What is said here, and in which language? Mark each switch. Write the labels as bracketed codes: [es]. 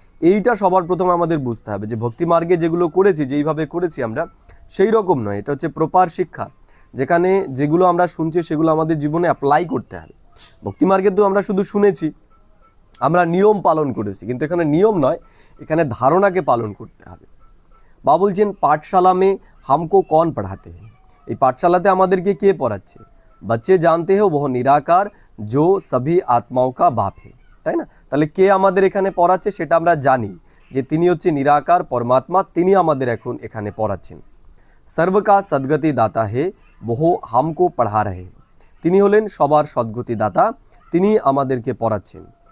[bn] এইটা সবার প্রথমে আমাদের বুঝতে হবে যে ভক্তি মার্গে যেগুলো করেছি, যেইভাবে করেছি আমরা সেই রকম নয়, এটা হচ্ছে প্রপার শিক্ষা, যেখানে যেগুলো আমরা শুনছি সেগুলো আমাদের জীবনে অ্যাপ্লাই করতে হবে। ভক্তি মার্গে তো আমরা শুধু শুনেছি, আমরা নিয়ম পালন করেছি, কিন্তু এখানে নিয়ম নয়, এখানে ধারণাকে পালন করতে হবে। বাবা বলছেন [hi] পাঠশালা মে হামকো কন পড়াতে हैं। [bn] এই পাঠশালাতে আমাদেরকে কে পড়াচ্ছে? [hi] बच्चे जानते हो वह निराकार जो सभी आत्माओं का बाप है, [bn] তাই না? তাহলে কে আমাদের এখানে পড়াচ্ছে সেটা আমরা জানি, যে তিনি হচ্ছে নিরাকার পরমাত্মা, তিনি আমাদের এখন এখানে পড়াচ্ছেন। [hi] सर्व का सद्गति दाता है, वो हमको पढ़ा रहे। [bn] তিনি হলেন সবার সদ্গতি দাতা, তিনি আমাদেরকে পড়াচ্ছেন।